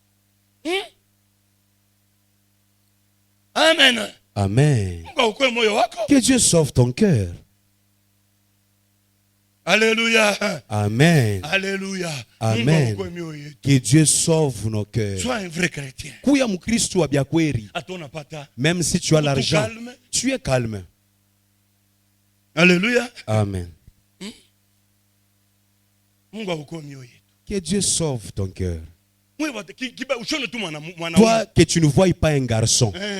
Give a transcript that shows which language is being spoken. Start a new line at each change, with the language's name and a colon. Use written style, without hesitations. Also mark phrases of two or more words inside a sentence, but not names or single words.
French: Amen. Amen. Que Dieu sauve ton cœur. Alléluia. Amen. Alléluia. Amen. Que Dieu sauve nos cœurs. Sois un vrai chrétien.
Swahili: Kuya mukristo wa byakweri.
French: Même si tu as l'argent, tu es calme. Alléluia. Amen. Que Dieu sauve ton cœur. Toi, que tu ne voies pas un garçon.